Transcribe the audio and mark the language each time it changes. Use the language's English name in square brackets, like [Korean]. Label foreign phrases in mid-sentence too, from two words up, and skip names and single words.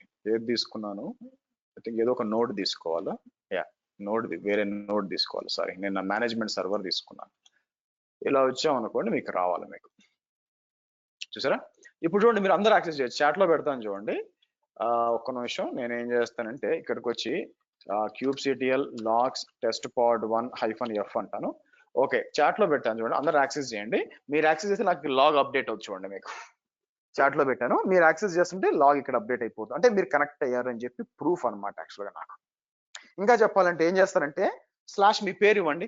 [Telugu] ఏది తీసుకున్నాను, [English] I think [Telugu] ఏదో ఒక నోడ్ తీసుకోవాలా, నోడ్ వేరే నోడ్ తీసుకోవాలి, సారీ నేను నా [English] management server [Telugu] తీసుకున్నాను. ఇలా వచ్చాం అనుకోండి మీకు రావాలి మీకు, చూసారా. ఇప్పుడు చూడండి మీరు అందరూ యాక్సెస్ చేయొచ్చు, చాట్లో పెడతాను చూడండి. ఒక్క నిమిషం నేను ఏం చేస్తానంటే ఇక్కడికి వచ్చి [English] kubectl logs test pod 1-f [Telugu] అంటాను. ఓకే, చాట్ లో పెట్టాను చూడండి, అందరూ యాక్సెస్ చేయండి. మీరు యాక్సెస్ చేస్తే నాకు [English] log update [Telugu] అవుతుంది చూడండి, మీకు చాట్ లో పెట్టాను, మీరు యాక్సెస్ చేస్తుంటే లాగ్ ఇక్కడ అప్డేట్ అయిపోతుంది, అంటే మీరు కనెక్ట్ అయ్యారు అని చెప్పి ప్రూఫ్ అనమాట యాక్చువల్గా నాకు. ఇంకా చెప్పాలంటే ఏం చేస్తారంటే స్లాష్ మీ పేరు ఇవ్వండి.